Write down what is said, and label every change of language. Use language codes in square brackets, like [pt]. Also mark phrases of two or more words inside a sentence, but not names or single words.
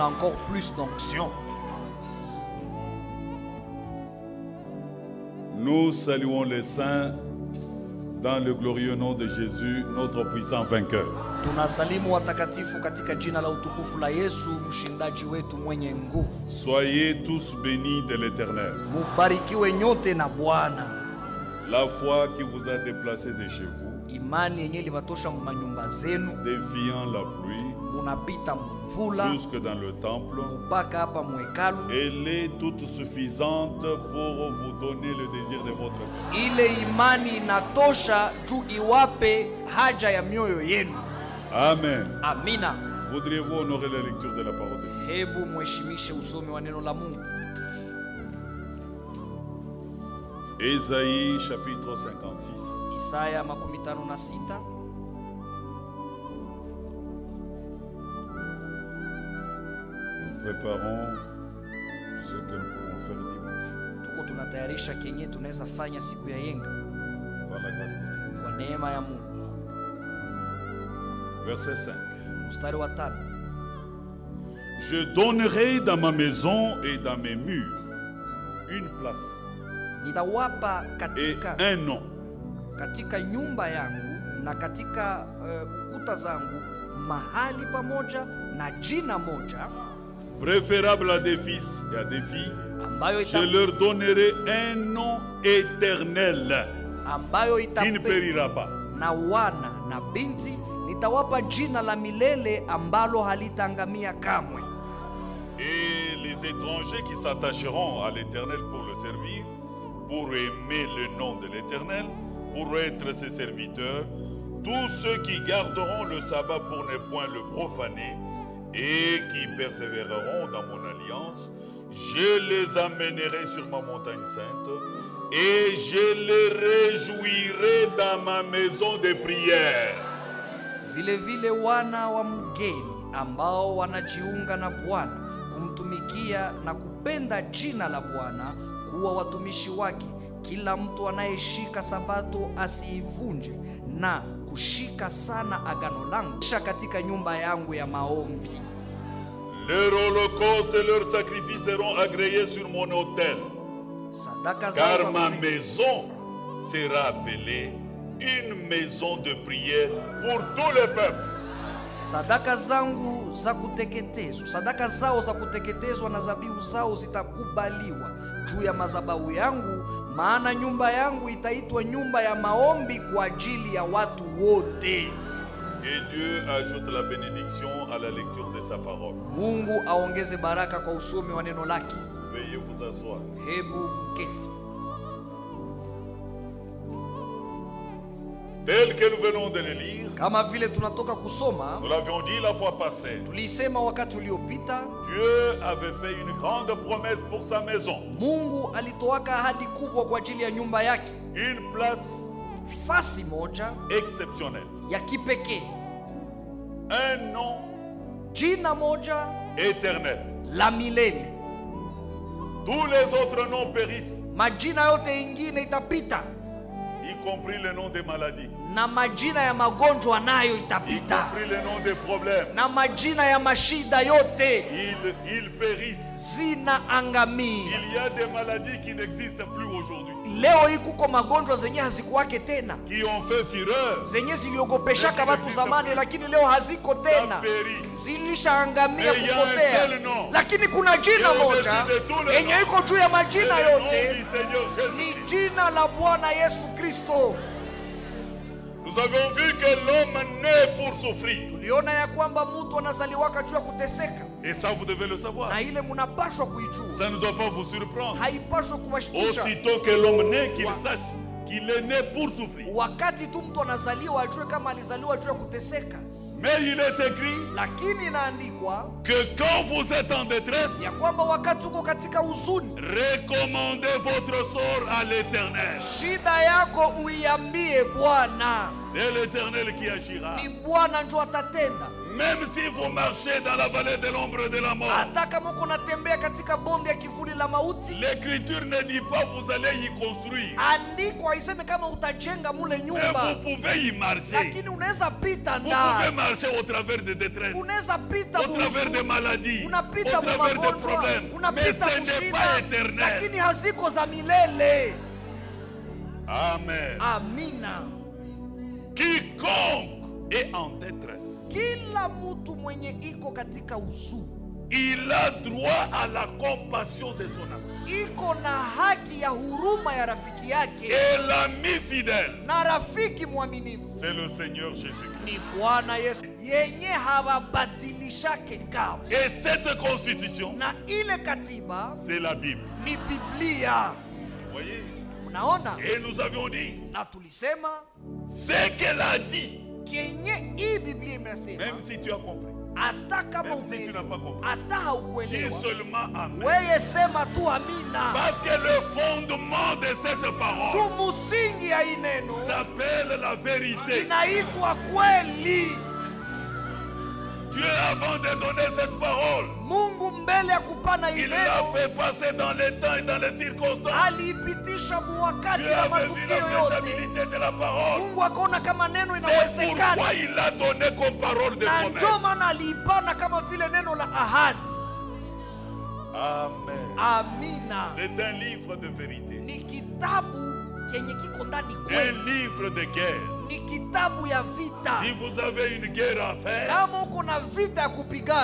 [fr] encore plus d'onction. Nous saluons les saints dans le glorieux nom de Jésus, notre puissant vainqueur. [sw] Tunasalimu watakatifu katika jina la utukufu la Yesu, mshindaji wetu mwenye nguvu. [fr] Soyez tous bénis de l'Éternel. [sw] Mubarikiwe nyote na Bwana. [fr] La foi qui vous a déplacé de chez vous, [sw] imani yenye libatosha manyumba zenu, [fr] défiant la pluie, [sw] munapita mvula [fr] jusque dans le temple, [sw] mpaka hapa mwekalu. [fr] elle est toute suffisante pour vous donner le désir de votre cœur. [sw] Ile imani inatosha juu iwape haja ya mioyo yenu. [fr] Amen. [sw] Amina. [fr] Voudriez-vous honorer la lecture de la parole de Dieu? [sw] Hebu mheshimishe usomi wa neno la Mungu. [fr] Ésaïe chapitre 56. [sw] Isaya 56. [fr] Nous préparons ce que nous pouvons faire dimanche. [sw] Tuko tunatayarisha kenye tunaweza fanya siku ya yenga [fr] Par la grâce de Dieu. [sw] kwa neema ya Mungu. [fr] Verset 5. [sw] Mstari wa 5. [fr] Je donnerai dans ma maison et dans mes murs une place [sw] Nitawapa [fr] et [sw] katika [fr] un nom, [sw] nyumba yangu na katika ukuta zangu mahali pamoja na jina moja [fr] préférable à des fils et à des filles. [sw] ambayo [fr] Je leur donnerai un nom éternel qui ne périra pas. [sw] na wana na binti nitawapa jina la milele ambalo halitaangamia kamwe. [fr] Et les étrangers qui s'attacheront à l'Éternel pour le servir, pour aimer le nom de l'Éternel, pour être ses serviteurs, tous ceux qui garderont le sabbat pour ne point le profaner et qui persévéreront dans mon alliance, je les amènerai sur ma montagne sainte et je les réjouirai dans ma maison de prière. [sw] Vile vile wana wa mgeni ambao wanajiunga na Bwana kumtumikia na kupenda jina la Bwana kuwa watumishi wake, kila mtu anayeshika sabato asiivunje na kushika sana agano langu katika nyumba yangu ya maombi. [fr] Leur holocauste et leurs sacrifices seront agréés sur mon autel, car ma maison sera appelée une maison de prière pour tout le peuple. [sw] Sadaka zangu za kuteketezwa, sadaka zao za kuteketezwa na zabihu zao zitakubaliwa juu ya madhabahu yangu, maana nyumba yangu itaitwa nyumba ya maombi kwa ajili ya watu wote. [fr] Et Dieu ajoute la bénédiction à la lecture de sa parole. [sw] Mungu aongeze baraka kwa usomi wa neno lake. [fr] Veuillez vous asseoir. [sw] Hebu mketi. [fr] Tel que nous venons de le lire, [sw] Kama vile tunatoka kusoma, [fr] nous l'avions dit la fois passée, [sw] tulisema wakati uliopita, [fr] Dieu avait fait une grande promesse pour sa maison. [sw] Mungu alitoaka ahadi kubwa kwa ajili ya nyumba yake. [fr] Une place [sw] Fasi moja [fr] exceptionnelle. [sw] ya kipekee, [fr] Un nom [sw] jina moja [fr] éternel. [sw] la milele. [fr] Tous les autres noms périssent, [sw] Majina yote ingine itapita, [fr] y compris le nom des maladies, [sw] na majina ya magonjwa nayo [fr] y [sw] itapita, [fr] compris le nom des problèmes. [sw] na majina ya mashida yote [fr] Ils périssent. [sw] zinaangamia. [fr] Il y a des maladies qui n'existent plus aujourd'hui, [sw] Leo hii kuko magonjwa zenye hazikuwake tena, [fr] qui ont fait fureur. [sw] zenye ziliogopeshaka watu zamani, lakini leo haziko [fr] Ça [sw] tena, [fr] périt. [sw] zilishaangamia, [fr] Mais il y a un [sw] kupotea. [fr] seul nom. [sw] Lakini kuna jina moja yenye iko juu ya majina [fr] C'est le nom [sw] yote, [fr] du Seigneur [sw] ni [fr] Jésus. [sw] jina la Bwana Yesu Kristo. [fr] Nous avons vu que l'homme naît pour souffrir. [sw] Tuliona ya kwamba mtu anazaliwaka juu ya kuteseka, [fr] Et ça, vous devez le savoir. [sw] na ile munapashwa kuijua, [fr] Ça ne doit pas vous surprendre. [sw] haipashwa kuwashtusha. [fr] Aussitôt que l'homme naît, qu'il sache qu'il est né pour souffrir. [sw] Wakati tu mtu anazaliwa ajue kama alizaliwa juu ya kuteseka, [fr] Mais il est écrit [sw] lakini inaandikwa [fr] que quand vous êtes en détresse, [sw] ya kwamba wakati uko katika huzuni, [fr] recommandez votre sort à l'Éternel. [sw] shida yako uiambie Bwana, [fr] C'est l'Éternel qui agira. [sw] ni Bwana ndio atatenda. [fr] Même si vous marchez dans la vallée de l'ombre de la mort, [sw] hata kama uko natembea katika bonde ya kivuli la mauti, [fr] l'Écriture ne dit pas vous allez y construire. [sw] andiko haiseme kama utajenga mule [fr] Mais [sw] nyumba, [fr] vous pouvez y marcher. [sw] lakini unaweza pita [fr] Vous pouvez [sw] ndani, [fr] marcher au travers des détresses, [sw] unaweza pita [fr] au travers des [sw] buhuzuni, [fr] maladies, au [sw] unapita [fr] travers des [sw] magonjwa, [fr] problèmes. Mais [sw] unapita [fr] ce n'est pas [sw] kushida, [fr] éternel. [sw] lakini haziko za milele. [fr] Amen. [sw] Amina. [fr] Quiconque est en détresse, [sw] Kila mtu mwenye iko katika huzuni [fr] il a droit à la compassion de son ami. [sw] iko na haki ya huruma ya rafiki yake, [fr] Et l'ami fidèle, [sw] na rafiki mwaminifu [fr] c'est le Seigneur Jésus-Christ. [sw] ni Bwana Yesu, yenye hawabadilishake kamwe. [fr] Et cette constitution, [sw] Na ile katiba [fr] c'est la Bible. [sw] ni Biblia. [fr] Vous voyez? [sw] Unaona? [fr] Et nous avions dit, [sw] Na tulisema [fr] ce qu'elle a dit, [sw] kenye hii Biblia imesema, [fr] même si tu as compris, [sw] hata kama [fr] même si tu n'as pas compris, [sw] hata [fr] dis [sw] haukuelewa, [fr] seulement Amen. [sw] weye sema tu amina. [fr] Parce que le fondement de cette parole [sw] Tu musingi ya hii neno [fr] s'appelle la vérité. [sw] inaitwa kweli. [fr] Dieu, avant de donner cette parole, [sw] Mungu mbele ya kupana hii [fr] il l'a [sw] neno [fr] fait passer dans les temps et dans les circonstances. [sw] aliipitisha muwakati [fr] Dieu [sw] na [fr] avait vu [sw] matukio [fr] la [sw] yote. [fr] faisabilité de la parole. [sw] Mungu akaona kama neno [fr] C'est pourquoi [sw] inawezekana, [fr] il l'a donné comme parole de [sw] na [fr] promesse. [sw] ndio maana aliipana kama vile neno la ahadi. [fr] Amen. [sw] Amina. [fr] C'est un livre de vérité. [sw] Ni kitabu kenye kiko ndani [fr] Un [sw] kweli, [fr] livre de guerre. [sw] ni kitabu ya vita. [fr] Si vous avez une guerre à faire, [sw] Kama uko na vita ya kupigana,